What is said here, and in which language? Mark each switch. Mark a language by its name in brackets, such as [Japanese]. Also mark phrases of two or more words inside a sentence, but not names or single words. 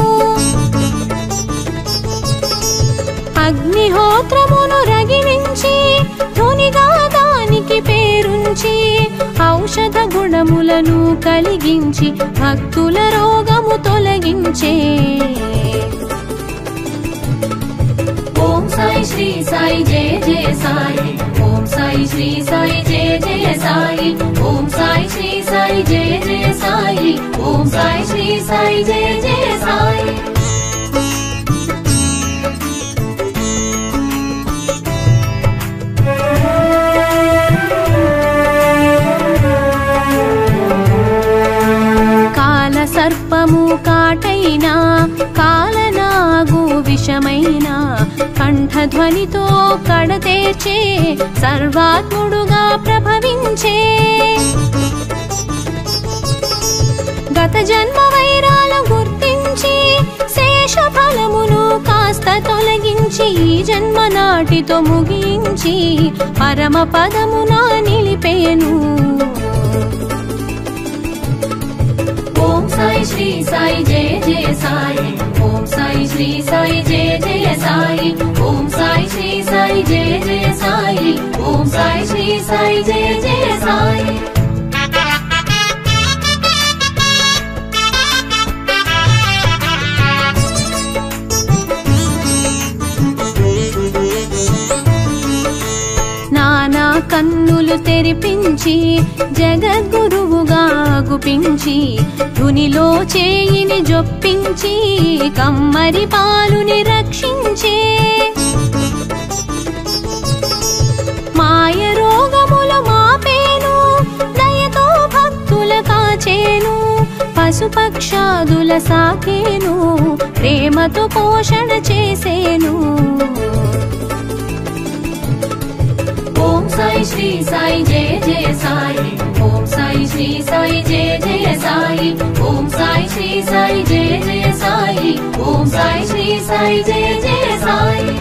[Telugu] అగ్నిహోత్రమును రగిలించి ధునిగా దానికి పేరుంచి ఔషధ గుణములను కలిగించి భక్తుల రోగము తొలగించే [Hindi] ओम साई श्री साई जय जय साई ओम साई श्री साई जय जय साई ओम साई श्री साई जय जय साई ओम साई श्री साई जय जय साई [Telugu] కాల సర్పము కాటైనా కాలనాగు విషమైనా కంఠధ్వనితో కడతేర్చే సర్వాత్ముడుగా ప్రభవించే గత జన్మ వైరాలు గుర్తించి శేష ఫలమును కాస్త తొలగించి ఈ జన్మ నాటితో ముగించి పరమ పదమున నిలిపేను [Hindi] ओम साई श्री साई जय जय साई ओम साई श्री साई जय जय साई ओम साई श्री साई जय जय साई ओम साई श्री साई जय जय साई [Telugu] నానా కన్నులు తెరిపించి జగద్గురువుగా గుపించి ధునిలో చేయిని జొప్పించి కమ్మరి పాలుని రక్షించే మాయ రోగముల మాపేను దయతో భక్తుల కాచేను పశుపక్షాదుల సాకేను ప్రేమతో పోషణ చేసేను [Hindi] ओम साई श्री साई जय जय साई ओम साई श्री साई जय जय साई ओम साई श्री साई जय जय साई ओम साई श्री साई जय जय साई